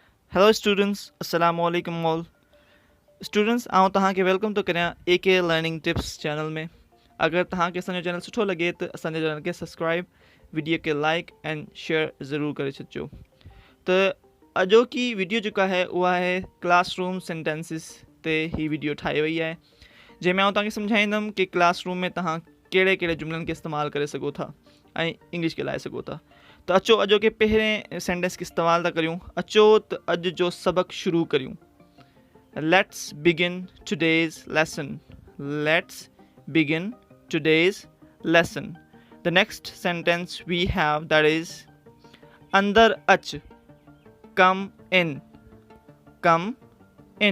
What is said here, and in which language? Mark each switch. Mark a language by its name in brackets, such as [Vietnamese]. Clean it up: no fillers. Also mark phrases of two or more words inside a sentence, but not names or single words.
[English] Hello students, [Arabic] السلام عليكم [English] all. Students, [Sindhi] आऊं तव्हांखे वेलकम थो करियां AK लर्निंग टिप्स चैनल में. अगर तव्हांखे असांजो चैनल सुठो लॻे त असांजे चैनल खे सब्सक्राइब, वीडियो खे [English] like and share [Sindhi] ज़रूरु करे छॾिजो. त अॼोकी वीडियो जेका आहे उहा आहे [English] classroom sentences [Sindhi] ते ही वीडियो ठाही वई आहे, जंहिंमें आउं तव्हांखे सम्झाईंदुमि कि क्लासरूम में तव्हां कहिड़े कहिड़े जुमलनि खे इस्तेमालु करे सघो था ऐं इंग्लिश खे ॻाल्हाए सघो था. त अचो अॼोके पहिरें सेंटेंस खे इस्तेमालु था करियूं. अचो त अॼु जो सबक़ु शुरू करियूं. [English] Let's begin today's lesson. Let's begin today's lesson. The next sentence we have, that is [Sindhi] अंदरि अचु, [English] come in, come in.